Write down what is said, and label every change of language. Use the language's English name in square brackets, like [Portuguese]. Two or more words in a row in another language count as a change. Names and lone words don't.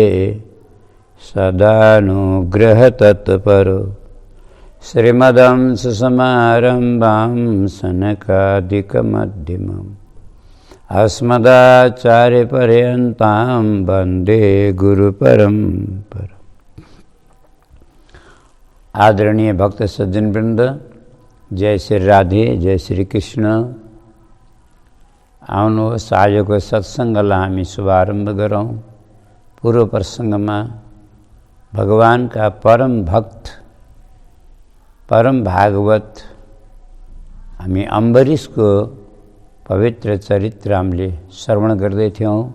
[Sanskrit] सदानुग्रहतत्परो श्रीमदंससमारम्भां सनकादिकमध्यमम् अस्मदाचार्यपर्यन्तां वन्दे गुरुपरम्पराम्। [Nepali] आदरणीय भक्त सज्जन वृंद, जय श्री राधे, जय श्री कृष्ण। आउनुहोस् आजको सत्सङ्गलाई हामी शुभारम्भ गरौँ। पूर्व प्रसङ्गमा भगवानका परम भक्त परम भागवत हामी अम्बरीशको पवित्र चरित्र हामीले श्रवण गर्दै थियौँ।